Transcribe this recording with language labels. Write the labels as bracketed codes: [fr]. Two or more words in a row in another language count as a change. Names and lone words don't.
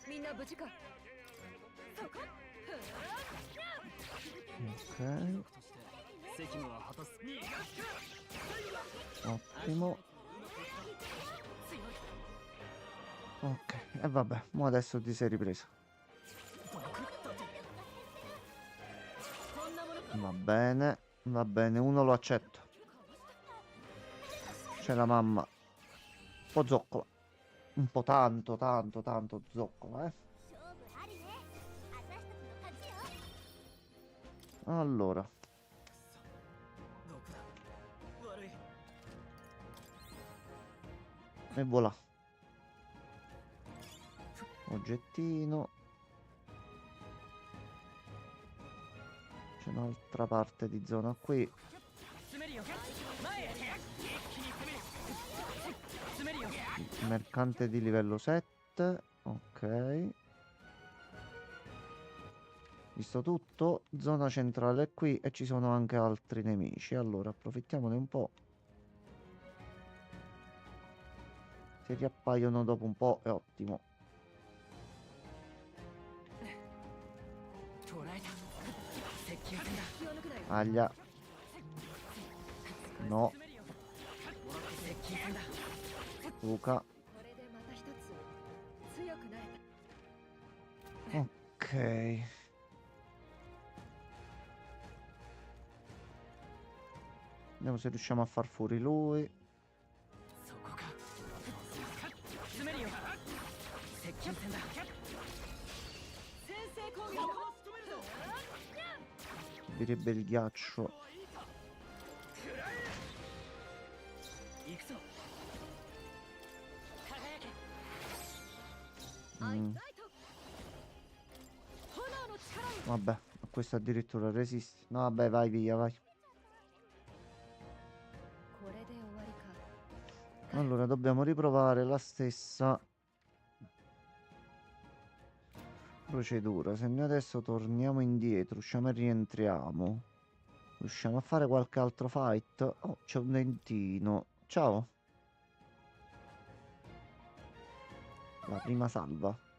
[ja] は無事か。そこ。 [it] Ok, [ja] 責務は果たす。 [it] ottimo. Ok, e vabbè, mo adesso ti sei ripreso. Va bene, uno lo accetto. C'è la mamma. Un po' zoccola. Un po' tanto zoccola, eh. [ja] 勝負ありね。私たちの勝ちよ。 [it] Allora, [ja] どこだ。悪い。 [it] e voilà. Oggettino. C'è un'altra parte di zona qui. [ja] 詰めるよ。前へ。一気に攻める。詰めるよ。 [it] Mercante di livello 7. Ok. Visto tutto. Zona centrale è qui e ci sono anche altri nemici. Allora, approfittiamone un po'. Se riappaiono dopo un po' è ottimo. [ja] 捕らえた。接近戦だ。気を抜くなよ。 [it] Aglia. No. [ja] 詰めるよ。接近戦だ。 [it] Luca. [ja] これでまた一つ強くなれた。 [it] Ok. Vediamo se riusciamo a far fuori lui. [ja] そこか。詰めるよ。接近戦だ。先制攻撃。 [it] Subirebbe il ghiaccio. [ja] 行くぞ。輝け。 Mm, ライト。炎の力を。 [it] vabbè, questo addirittura resiste. No, vabbè, vai via, vai. [ja] これで終わりか。 [it] Allora, dobbiamo riprovare la stessa procedura. Se noi adesso torniamo indietro, usciamo e rientriamo, riusciamo a fare qualche altro fight? Oh, c'è un dentino. Ciao. La prima salva.